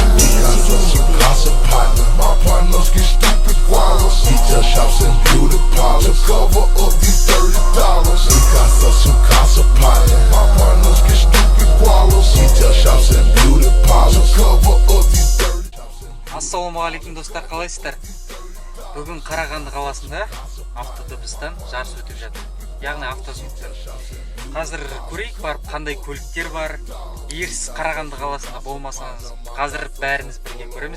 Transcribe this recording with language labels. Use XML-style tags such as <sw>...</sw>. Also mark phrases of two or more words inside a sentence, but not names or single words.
<es>Su casa</es> <en>partner. My partners get stupid gualas. Retail shops and beauty parlors. To cover up these $30.</en> <es>Su casa</es> <en>partner. My partners get stupid gualas. Retail shops and beauty parlors. To cover up these $30.</en> <kk>Ассалаумағалейкум достар, қалайсыздар? Бүгін Қарағанды қаласында автодыбыстан жарыс өтіп жатыр. Яғни автозвуктан. Қазір көрейік барып қандай көліктер бар. Егер сіз Қарағанды қаласында болмасаңыз, қазір бәріміз бірге көреміз.</kk>